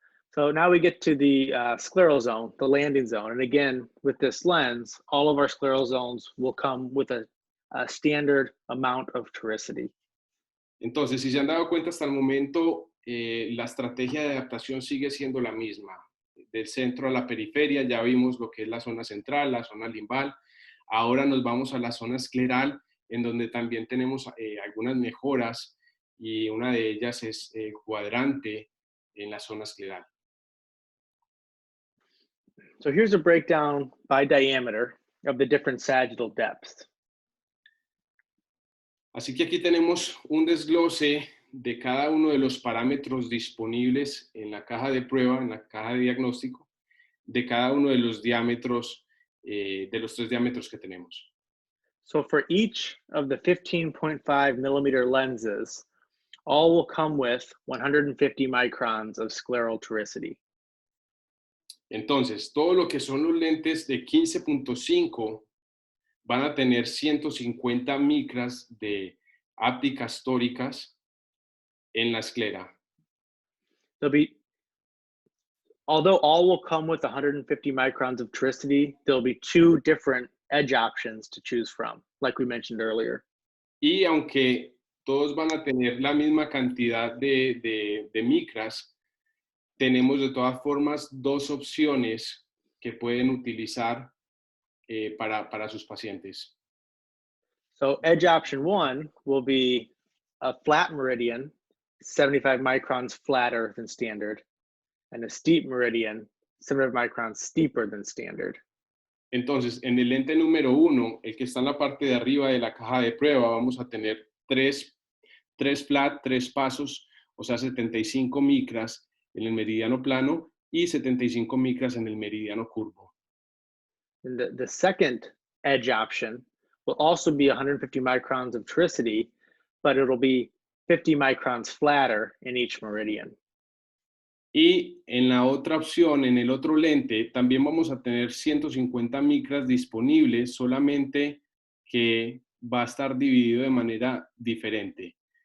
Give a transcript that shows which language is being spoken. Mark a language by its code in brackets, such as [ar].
[en] So now we get to the scleral zone, the landing zone. And again, with this lens, all of our scleral zones will come with a standard amount of toricity. [es] Entonces, si se han dado cuenta hasta el momento, la estrategia de adaptación sigue siendo la misma. Del centro a la periferia ya vimos lo que es la zona central, la zona limbal. Ahora nos vamos a la zona escleral, en donde también tenemos algunas mejoras, y una de ellas es el cuadrante en la zona escleral. [en] So here's a breakdown by diameter of the different sagittal depths. [es] Así que aquí tenemos un desglose de cada uno de los parámetros disponibles en la caja de prueba, en la caja de diagnóstico, de cada uno de los diámetros, de los 3 diámetros que tenemos. [en] So for each of the 15.5 millimeter lenses, all will come with 150 microns of scleral toricity. [es] Entonces, todo lo que son los lentes de 15.5 van a tener 150 micras de ápticas tóricas en la esclera. [en] Although all will come with 150 microns of toricity, there'll be 2 different edge options to choose from, like we mentioned earlier. [es] Y aunque todos van a tener la misma cantidad de micras, tenemos de todas formas 2 opciones que pueden utilizar para sus pacientes. [en] So edge option 1 will be a flat meridian, 75 microns flatter than standard, and a steep meridian, 75 microns steeper than standard. [es] Entonces, en el lente número 1, el que está en la parte de arriba de la caja de prueba, vamos a tener 3 flat, 3 pasos, o sea, 75 micras en el meridiano plano y 75 micras en el meridiano curvo. [en] And the second edge option will also be 150 microns of toricity, but it'll be 50 microns flatter in each meridian. [es] Y en la otra opción, en el otro lente, también vamos a tener 150 micras disponibles, solamente que va a estar dividido de manera diferente.